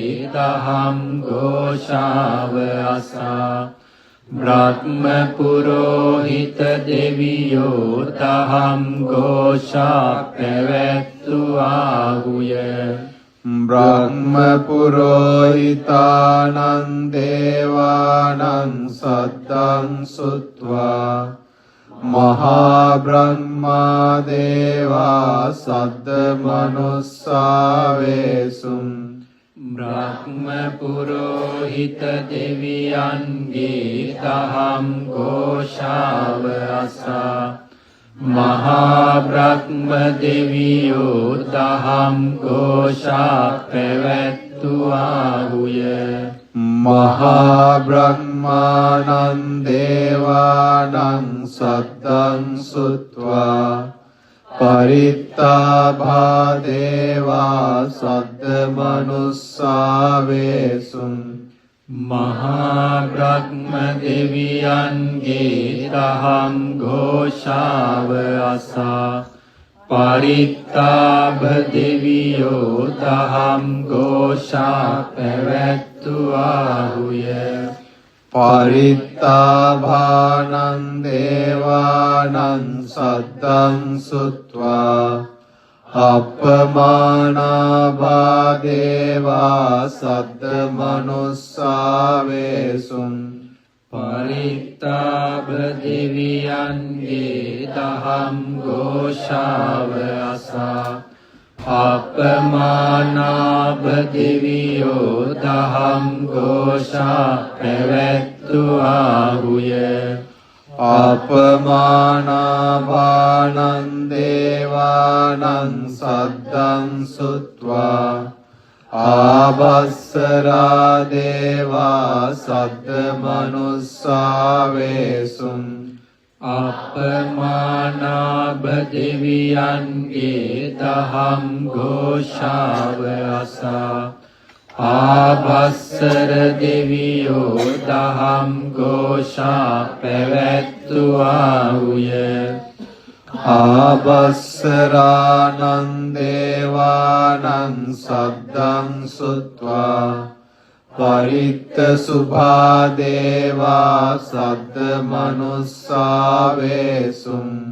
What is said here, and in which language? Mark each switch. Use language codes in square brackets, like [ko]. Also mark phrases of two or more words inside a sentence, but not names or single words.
[si] දහම් ഘോഷාව අසා බ්‍රහ්ම පුරෝහිත දෙවියෝ දහම් ഘോഷා පැවැත්තුවා [pi] වූය බ්‍රහ්ම පුරෝහිතානං දේවානං සද්දං සුත්වා මහා බ්‍රහ්මා දේවා සද්ද මනුස්සා වේසුන් [si] බ්‍රහ්ම පුරෝහිත දෙවියන්ගේ දහම් ഘോഷාව අසා මහා බ්‍රහ්ම දෙවියෝ දහම් ഘോഷා පැවැත්තුවා වූය [pi] මහා බ්‍රහ්මානං දේවානං සද්දං සුත්වා පරිත්තාභා දේවා සද්ද මනුස්සා වේසුන් [si] මහා බ්‍රහ්ම දෙවියන්ගේ දහම් ഘോഷාව අසා පරිත්තාභ දෙවියෝ දහම් ഘോഷා පැවැත්තුවා වූය [pi] පරිත්තාභානං දේවානං සද්දං සුත්වා අපමානාභා දේවා සද්ද මනුස්සා වේසුන් [si] පරිත්තාභ දෙවියන්ගේ දහම් ഘോഷාව අසා අපමානාභ දෙවියෝ දහම් ഘോഷා පැවැත්තුවා වූය [pi] අපමානාභානං දේවානං සද්දං සුත්වා ආභස්සරා දේවා සද්ද මනුස්සා වේසුන් [si] අපමානාභ දෙවියන්ගේ දහම් ഘോഷාව අසා ආභස්සර දෙවියෝ දහම් ഘോഷා පැවැත්තුවා වූය [pi] ආභස්සරානං දේවානං සද්දං සුත්වා පරිත්ත සුභා දේවා සද්ද මනුස්සා වේසුන්